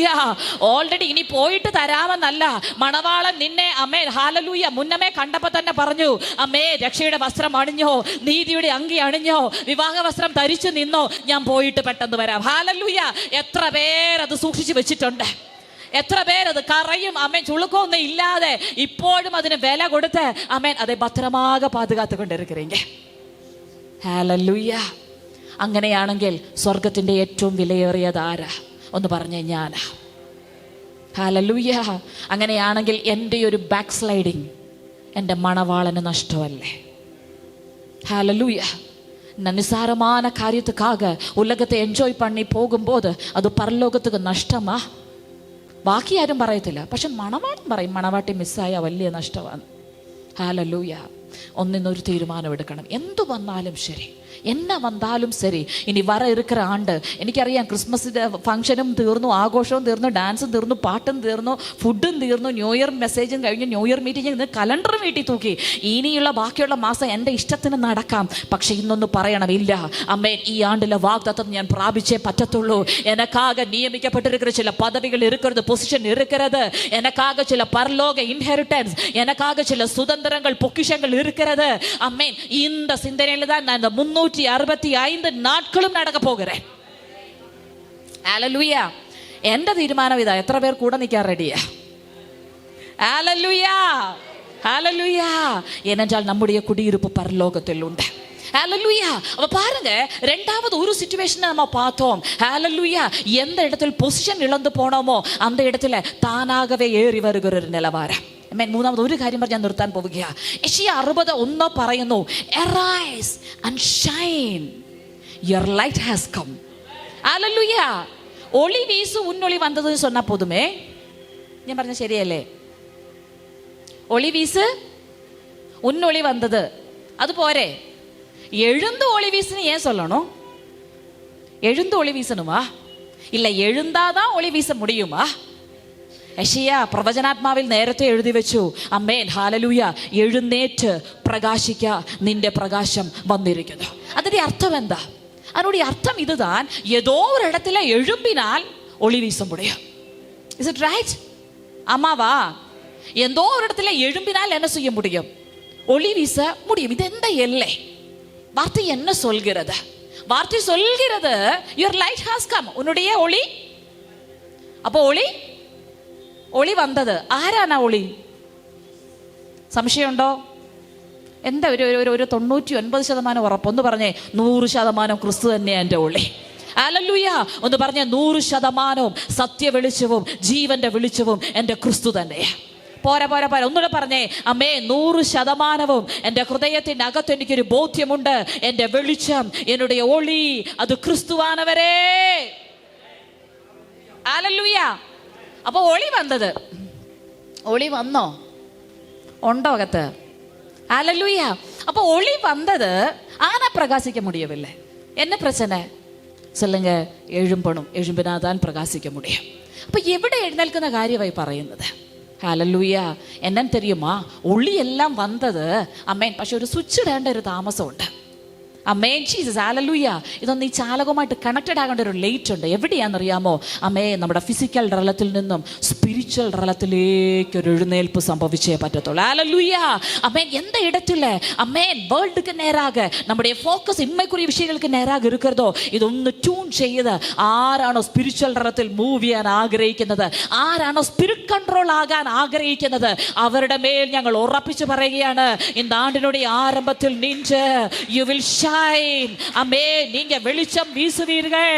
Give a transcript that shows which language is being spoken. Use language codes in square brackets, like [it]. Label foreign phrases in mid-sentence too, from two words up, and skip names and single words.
[ml] ഓൾറെഡി ഇനി പോയിട്ട് തരാമെന്നല്ല, മണവാളൻ നിന്നെ അമ്മേ ഹല്ലേലൂയ മുന്നമേ കണ്ടപ്പോ തന്നെ പറഞ്ഞു, അമ്മേ രക്ഷയുടെ വസ്ത്രം അണിഞ്ഞോ, നീതിയുടെ അങ്കി അണിഞ്ഞോ, വിവാഹ വസ്ത്രം ധരിച്ചു നിന്നോ, ഞാൻ പോയിട്ട് പെട്ടെന്ന് വരാം. ഹല്ലേലൂയ. എത്ര പേരത് സൂക്ഷിച്ചു വെച്ചിട്ടുണ്ട്? എത്ര പേരത് കറയും അമ്മേൻ ചുളുക്കൊന്നും ഇല്ലാതെ ഇപ്പോഴും അതിന് വില കൊടുത്ത് അമ്മേൻ [ta] அதை பத்திரமாக பாதுகாத்து கொண்டிருக்கிறீங்க. [ml] ഹല്ലേലൂയ. അങ്ങനെയാണെങ്കിൽ സ്വർഗത്തിന്റെ ഏറ്റവും വിലയേറിയത് ആരാ? ഒന്ന് പറഞ്ഞേ, ഞാനാ. ഹല്ലേലൂയ. അങ്ങനെയാണെങ്കിൽ എൻ്റെ ഒരു [en] back sliding [ml] എൻ്റെ മണവാളന് നഷ്ടമല്ലേ? [ta] ഹല്ലേലൂയ. നിസ്സാരமான കാര്യத்துக்காக உலகத்தை என்ஜாய் பண்ணி போகும்போது அது பரலோகத்துக்கு നഷ്ടമാ? [ml] ബാക്കി ആരും പറയത്തില്ല, പക്ഷെ മണവാളൻ പറയും, മണവാട്ടി മിസ്സായ വലിയ നഷ്ടമാണ്. ഹല്ലേലൂയ. ഒന്നിനൊരു തീരുമാനം എടുക്കണം. എന്തു വന്നാലും ശരി, [ta] என்ன வந்தாலும் சரி, இனி வர இருக்கிற ஆண்டு [ml] എനിക്കറിയാം [en] Christmas function [ml] തീർന്നു, ആഘോഷവും തീർന്നു, ഡാൻസും തീർന്നു, പാട്ടും തീർന്നു, ഫുഡും തീർന്നു, [en] New Year message [ml] കഴിഞ്ഞു, [en] New Year meeting [ml] ഇന്ന് കലണ്ടർ വീട്ടിൽ തൂക്കി. ഇനിയുള്ള ബാക്കിയുള്ള മാസം എൻ്റെ ഇഷ്ടത്തിന് നടക്കാം. പക്ഷെ ഇന്നൊന്ന് പറയണം, ഇല്ല അമ്മേൻ, ഈ ആണ്ടിലെ വാഗ്ദത്തം ഞാൻ പ്രാപിച്ചേ പറ്റത്തുള്ളൂ. എനക്കാകെ നിയമിക്കപ്പെട്ടിരിക്കുന്ന ചില പദവികൾ ഇരിക്കരുത്, പൊസിഷൻ ഇരിക്കരുത്. എനക്കാകെ ചില പരലോക ഇൻഹെറിറ്റൻസ്, എനക്കാകെ ചില സുതന്ത്രങ്ങൾ, പൊക്കിഷങ്ങൾ ഇരിക്കരുത്. അമ്മേൻ, [ta] இந்த சிந்தனையில தான் நான் இந்த 365 നാட்களுം നടക്ക പോകുறேன். [ml] ഹല്ലേലൂയ. എന്റെ തീരുമാനം ഇതാ. എത്ര പേർ കൂടെ നിൽക്കാൻ റെഡിയാ? ഹല്ലേലൂയ, ഹല്ലേലൂയ. [ta] ஏனென்றால் நம்முடைய குடியிருப்பு பரலோகத்தில் உண்டு. ஹல்லேலூயா. அப்ப பாருங்க, ரெண்டாவது ஒரு சிச்சுவேஷனை நம்ம பார்த்தோம். ஹல்லேலூயா. எந்த இடத்துல பொசிஷன் இழந்து போனோமோ அந்த இடத்துல தானாகவே ஏறி வருகிற [ml] ഒരു നിലവാരം. മൂന്നാമത് ഒരു കാര്യം പറഞ്ഞ് ഞാൻ നിർത്താൻ പോവുകയാണ്. യെശയ്യാ 60:1 പറയുന്നു, [en] arise and shine, your light has come. [ta] ഹല്ലേലൂയ. ஒளி வீசு உன்னொளி வந்தது சொன்னா போதுமே. [ml] ഞാൻ പറഞ്ഞ ശരിയല്ലേ? [ta] ஒளி வீசு உன்னொளி வந்தது [ml] അത് പോരെ. [ta] எழுந்து ஒளி வீசுன்னு ஏன் சொல்லணும்? எழுந்து ஒளி வீசணுமா? இல்லை, எழுந்தாதான் ஒளி வீச முடியுமா? [ml] യെശയ്യാ പ്രവചനാത്മാവിൽ നേരത്തെ എഴുതി വെച്ചു, അമ്മേൻ ഹല്ലേലൂയ, എഴുന്നേറ്റ് പ്രകാശിക്ക, നിന്റെ പ്രകാശം വന്നിരിക്കുന്നു. അതിന്റെ അർത്ഥം എന്താ? [ta] അതിനുடைய அர்த்தம் இதுதான், ஏதோ ஒரு இடத்துல எழும்பினால் ஒளி வீச முடியும். [en] Is it right? [ta] ஆமாவா? ஏதோ ஒரு இடத்துல எழும்பினால் என்ன செய்ய முடியும்? ஒளி வீச முடியும். இது எந்த எல்லை? வார்த்தை என்ன சொல்கிறது? வார்த்தை சொல்கிறது, [en] your light has come. [ta] உன்னுடைய ஒளி. [ml] அப்போ ഒളി വന്നത് ആരാണ്? ഒളി. സംശയമുണ്ടോ? എന്താ ഒരു 99% ഉറപ്പൊന്ന് പറഞ്ഞേ. 100% ക്രിസ്തു തന്നെയാണ് എൻ്റെ ഒളി. ഹല്ലേലൂയ. ഒന്ന് പറഞ്ഞേ, 100% സത്യ വെളിച്ചവും ജീവന്റെ വെളിച്ചവും എൻ്റെ ക്രിസ്തു തന്നെയാണ്. പോരാ. ഒന്നുകൂടെ പറഞ്ഞേ, അമ്മേ, 100% എൻ്റെ ഹൃദയത്തിൻ്റെ അകത്ത് എനിക്കൊരു ബോധ്യമുണ്ട്, എൻ്റെ വെളിച്ചം, എന്നുடைய ഒളി, അത് ക്രിസ്തുവാനവരേ. ഹല്ലേലൂയ. അപ്പൊ ഒളി വന്നത്, ഒളി വന്നോ? ഉണ്ടോ അകത്ത്? ഹല്ലേലൂയ. അപ്പൊ ഒളി വന്നത് ആന പ്രകാശിക്ക முடியவில்லை. [ta] என்ன பிரச்சனை சொல்லுங்க? எழும்பினாதான் பிரகாசிக்க முடியும். [ml] അപ്പൊ എവിടെ എഴുന്നേൽക്കുന്ന കാര്യമായി പറയുന്നത്? ഹല്ലേലൂയ. എന്നാ தெரியுமா? ഒളി എല്ലാം വന്നത് അമ്മേൻ, പക്ഷെ ഒരു സ്വിച്ച് ഇടേണ്ട ഒരു താമസമുണ്ട്. അമ്മേൻ ജീസസ്. ഹല്ലേലൂയ. ഇതൊന്ന് ഈ ചാലകവുമായിട്ട് കണക്റ്റഡ് ആകേണ്ട ഒരു ലേറ്റ് ഉണ്ട്. എവിടെയാണെന്നറിയാമോ? അമ്മേ, നമ്മുടെ [en] physical realm [ml] നിന്നും [en] spiritual realm [ml] ഒരു എഴുന്നേൽപ്പ് സംഭവിച്ചേ പറ്റത്തുള്ളൂ. ഹല്ലേലൂയ. അമ്മേൻ, [ta] எந்த இடத்துல അമ്മേൻ വേൾഡുக்கு நேராக நம்முடைய ஃபோக்கஸ் இம்மைக்குரிய விஷயங்களுக்கு நேராக இருக்கிறதோ, [ml] ഇതൊന്ന് ട്യൂൺ ചെയ്ത് ആരാണോ [en] spiritual realm [ml] മൂവ് ചെയ്യാൻ ആഗ്രഹിക്കുന്നത്, ആരാണോ [en] spirit control [ml] ആകാൻ ആഗ്രഹിക്കുന്നത്, അവരുടെ മേൽ ഞങ്ങൾ ഉറപ്പിച്ചു പറയുകയാണ്, [ta] இந்த ஆண்டினுடைய ஆரம்பத்தில் நின்று [en] you will shine. [ta] அமேன். நீங்க வெளிச்சம் வீசுவீர்கள்.